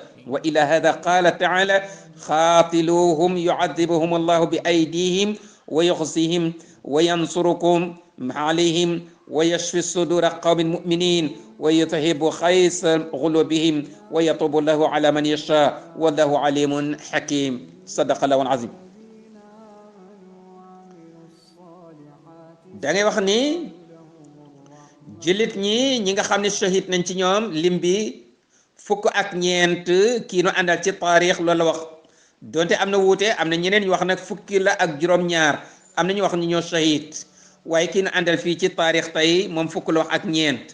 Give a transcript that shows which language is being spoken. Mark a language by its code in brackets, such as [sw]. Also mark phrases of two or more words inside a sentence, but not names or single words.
[ar] وإلى هذا قال تعالى: قاتلوهم يعذبهم الله بأيديهم ويخزيهم وينصركم عليهم ويشفي صدور قوم مؤمنين ويذهب خيس قلوبهم ويتوب الله على من يشاء والله عليم حكيم. صدق الله العظيم. [wo] da ngay wax ni jullit ñi nga xam ne shahid nañ ci ñoom lim bi fukk ak ñeent kii nu àndal ci taarix loolu la wax, donte am na wuute, am na ñeneen ñu wax nag fukki la ak juróom-ñaar, am na ñu wax ni ñoo shahid, waaye kii nu àndal fii ci taarix tey moom fukk la wax ak ñeent.